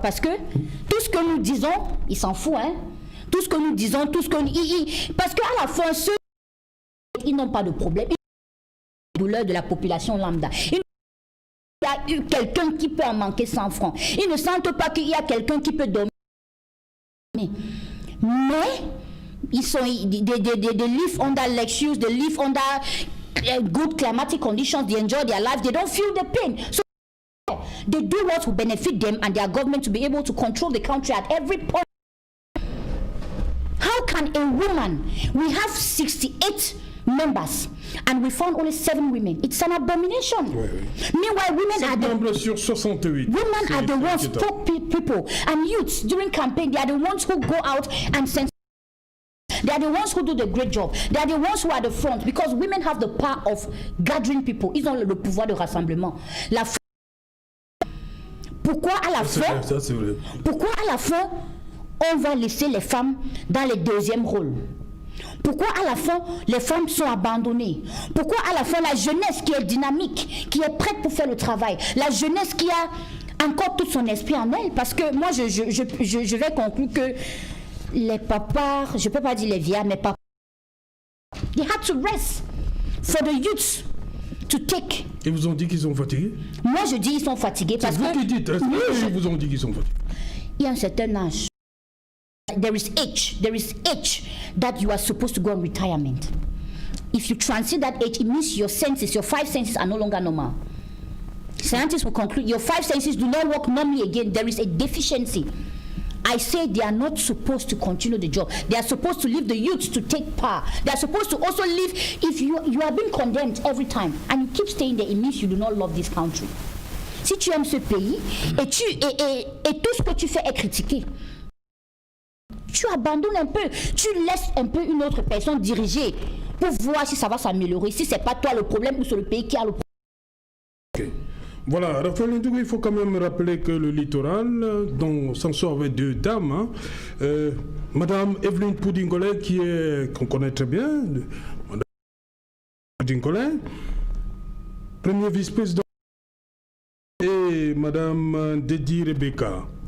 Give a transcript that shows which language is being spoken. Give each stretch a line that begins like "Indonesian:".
French: Parce que tout ce que nous disons, ils s'en foutent. Hein? Tout ce que nous disons, tout ce que nous... Parce qu'à la fin, ceux ils n'ont pas de problème. Ils ont la douleur de la population lambda. Ils a eu quelqu'un qui peut en manquer 100 francs. Ils ne sentent pas qu'il y a quelqu'un qui peut dormir. Mais ils sont
English: they live under luxuries, they live under good climatic conditions, they enjoy their life, they don't feel the pain. So they do what will benefit them and their government to be able to control the country at every point. How can a woman, we have 68 members and we found only 7 women. It's an abomination.
French: Oui, oui.
English: Meanwhile, women are
French: membres sur 68.
English: Women are the ones, poor people and youths during campaign, they are the ones who go out and send. They are the ones who do the great job. They are the ones who are the front because women have the power of gathering people.
French: Ils ont le pouvoir de rassemblement. Pourquoi à la fin, pourquoi à la fin, on va laisser les femmes dans les deuxièmes rôles? Pourquoi à la fin, les femmes sont abandonnées? Pourquoi à la fin, la jeunesse qui est dynamique, qui est prête pour faire le travail, la jeunesse qui a encore tout son esprit en elle? Parce que moi, je vais conclure que les papas, je ne peux pas dire les vieux, mais papas,
English: they had to rest for the youths to take.
French: Ils vous ont dit qu'ils sont fatigués? Moi, je dis ils sont fatigués parce que... C'est vous qui dites, ils vous ont dit qu'ils sont fatigués? Il y a un certain âge.
English: There is age that you are supposed to go on retirement. If you transit that age, it means your 5 senses are no longer normal. Scientists will conclude your 5 senses do not work normally again. There is a deficiency. I say they are not supposed to continue the job. They are supposed to leave the youth to take power. They are supposed to also leave. If you are being condemned every time and you keep staying there, it means you do not love this country.
French: Si tu aimes ce pays et tout ce que tu fais est critiqué, tu abandonnes un peu, tu laisses un peu une autre personne diriger pour voir si ça va s'améliorer, si c'est pas toi le problème ou c'est le pays qui a le problème.
English: Okay.
French: Voilà, Raphaël Ndougou, il faut quand même rappeler que le littoral, dont s'en sort avec 2 dames, Madame Evelyne Poudingolet, qu'on connaît très bien, Madame Poudingolet, premier vice-président, et Madame Dedi Rebecca.